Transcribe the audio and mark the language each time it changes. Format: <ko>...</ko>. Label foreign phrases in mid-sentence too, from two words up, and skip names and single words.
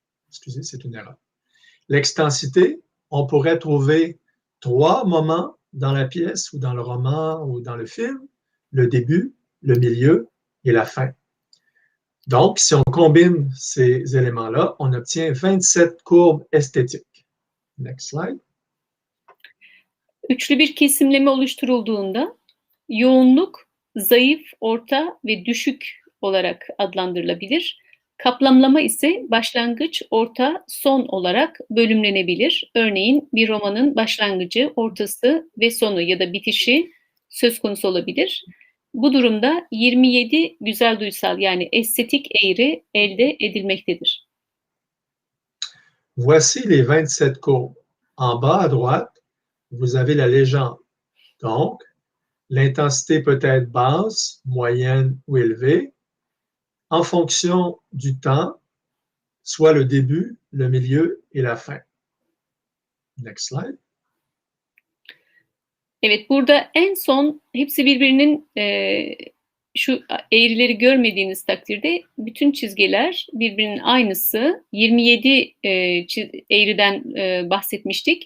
<fr>Excusez, c'est une erreur. L'extensité, on pourrait trouver 3 moments dans la pièce ou dans le roman ou dans le film, le début, le milieu et la fin. Donc, si on combine ces éléments-là, on obtient 27 courbes esthétiques.</fr> <en>Next slide.</en> <tr>Üçlü bir kesimleme oluşturulduğunda yoğunluk zayıf, orta ve düşük olarak adlandırılabilir. Kaplamlama ise başlangıç, orta, son olarak bölümlenebilir. Örneğin bir romanın başlangıcı, ortası ve sonu ya da bitişi söz konusu olabilir. Bu durumda 27 güzel duysal yani estetik eğri elde edilmektedir.</tr> <fr>Voici les 27 courbes. En bas à droite, vous avez la légende. Donc, l'intensité peut être basse, moyenne ou élevée en fonction du temps, soit le début, le milieu et la fin.</fr> <en>Next slide.</en> <tr>Evet, burada en son hepsi birbirinin şu eğrileri görmediğiniz takdirde bütün çizgiler birbirinin aynısı. 27 eğriden bahsetmiştik.</tr>